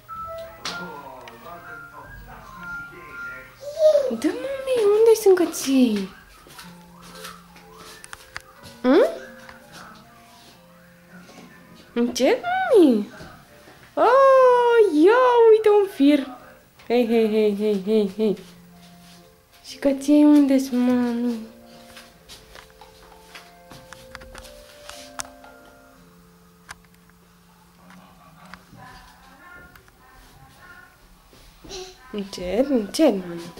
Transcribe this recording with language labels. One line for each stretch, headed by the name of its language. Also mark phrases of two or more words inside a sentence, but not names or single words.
Romanian: Da, mami, unde sunt căței? Încet, mami? Oh, ia, uite un fir! Hei, hei, hei, hei, hei, hei! Și căței unde sunt, mami? Încet, încet, mami.